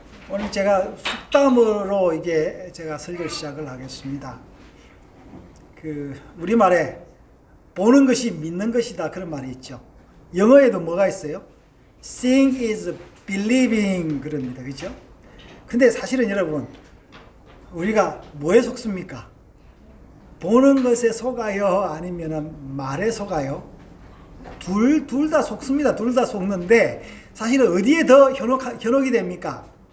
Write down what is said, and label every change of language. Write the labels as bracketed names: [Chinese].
[Korean] 오늘 제가 속담으로 이게 제가 설교를 시작을 하겠습니다. 우리말에 보는 것이 믿는 것이다, 그런 말이 있죠. 영어에도 뭐가 있어요? [English] Seeing is believing, 그럽니다. [Korean] 그죠? 근데 사실은 여러분, 우리가 뭐에 속습니까? 보는 것에 속아요? 아니면 말에 속아요? 둘 다 속습니다. 둘 다 속는데 사실은 어디에 더 현혹이 됩니까?